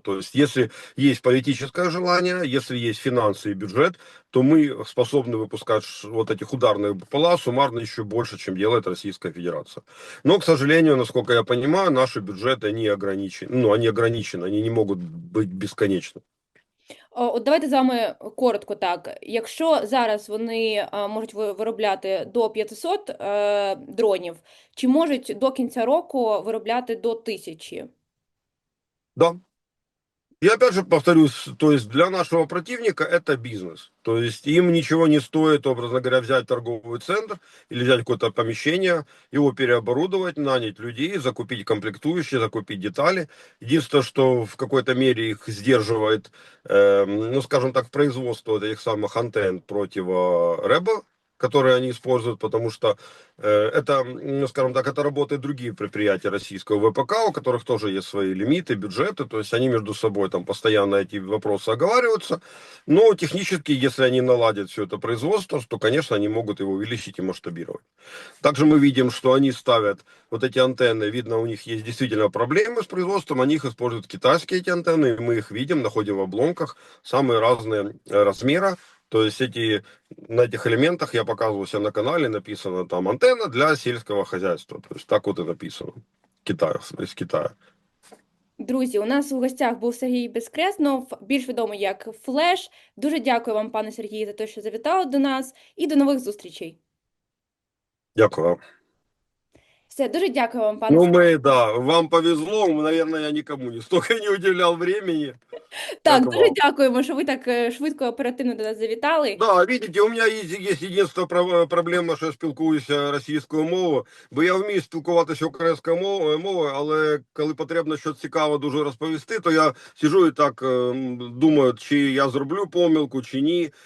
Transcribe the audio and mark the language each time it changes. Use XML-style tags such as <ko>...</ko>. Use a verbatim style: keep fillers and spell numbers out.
<ru>То есть, если есть политическое желание, если есть финансы и бюджет, то мы способны выпускать ш- вот этих ударных БПЛА суммарно еще больше, чем делает Российская Федерация. Но, к сожалению, насколько я понимаю, наши бюджеты, они ограничены. Ну, они ограничены, они не могут быть бесконечны.</ru> <uk>О, От давайте з вами коротко так. Якщо зараз вони е, можуть ви- виробляти до п'ятисот е, дронів, чи можуть до кінця року виробляти до тисячі?</uk> <ru>Да. Я опять же повторюсь, то есть для нашего противника это бизнес. То есть им ничего не стоит, образно говоря, взять торговый центр или взять какое-то помещение, его переоборудовать, нанять людей, закупить комплектующие, закупить детали. Единственное, что в какой-то мере их сдерживает, эм, ну, скажем так, производство вот этих самых антенн противорэба, которые они используют, потому что э, это, ну, скажем так, это работают другие предприятия российского ВПК, у которых тоже есть свои лимиты, бюджеты, то есть они между собой там постоянно эти вопросы оговариваются, но технически, если они наладят все это производство, то, конечно, они могут его увеличить и масштабировать. Также мы видим, что они ставят вот эти антенны, видно, у них есть действительно проблемы с производством, они их используют китайские эти антенны, и мы их видим, находим в обломках, самые разные э, размера, то есть эти, на этих элементах я показывал себя на канале, написано там антенна для сельского хозяйства, то есть так вот и написано, Китаю, из Китая.</ru> <uk>Друзі, у нас у гостях був Сергій Безкреснов, більш відомий як Флеш. Дуже дякую вам, пане Сергію, за те, що завітали до нас, і до нових зустрічей. Дякую вам. Все, дуже дякую вам, пане Ну Сергію.</uk> <ru>мы, да, вам повезло, наверное, я никому не столько не уделял времени.</ru> <uk>Так, Дякую дуже вам. дякуємо, що ви так е, швидко і оперативно до нас завітали.</uk> <ru>Да, видите, у меня есть, есть единственная пров- проблема,</ru> <uk>що я спілкуюся російською мовою, бо я вмію спілкуватися українською мовою, мовою, але коли потрібно щось цікаве дуже розповісти, то я сижу і так ем, думаю, чи я зроблю помилку, чи ні.</uk>